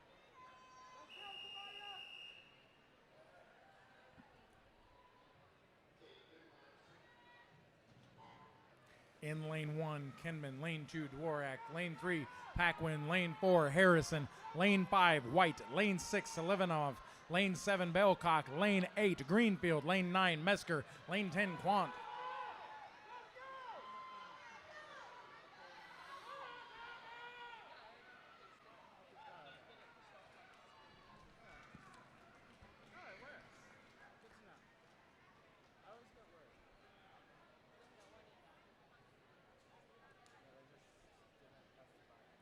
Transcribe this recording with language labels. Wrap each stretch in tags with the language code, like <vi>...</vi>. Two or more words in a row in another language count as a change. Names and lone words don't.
<en>In lane 1, Kenman. Lane 2, Dworak. Lane 3, Paquin. Lane 4, Harrison. Lane 5, White. Lane 6, Selivanov. Lane 7, Belcock. Lane 8, Greenfield. Lane 9, Mesker. Lane 10, Quant. Alright, where? Good to know. I always get worried. Yeah, they just didn't specify.</en>